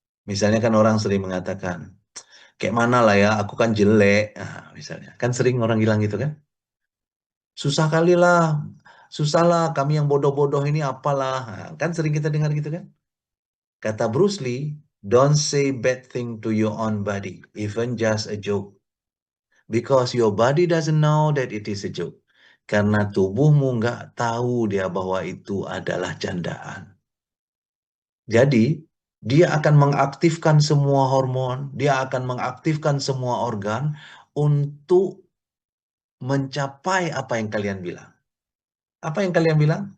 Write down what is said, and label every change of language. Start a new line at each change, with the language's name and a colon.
Indonesian: Misalnya kan orang sering mengatakan, kayak mana lah ya, aku kan jelek. Nah, misalnya, kan sering orang bilang gitu kan. Susah kali lah, susah lah, kami yang bodoh-bodoh ini apalah. Nah, kan sering kita dengar gitu kan. Kata
English: Bruce Lee, don't say bad thing to your own body, even just a joke. Because your body doesn't know that it is a joke.
Indonesian: Karena tubuhmu nggak tahu dia bahwa itu adalah candaan. Jadi, dia akan mengaktifkan semua hormon, dia akan mengaktifkan semua organ untuk mencapai apa yang kalian bilang. Apa yang kalian bilang?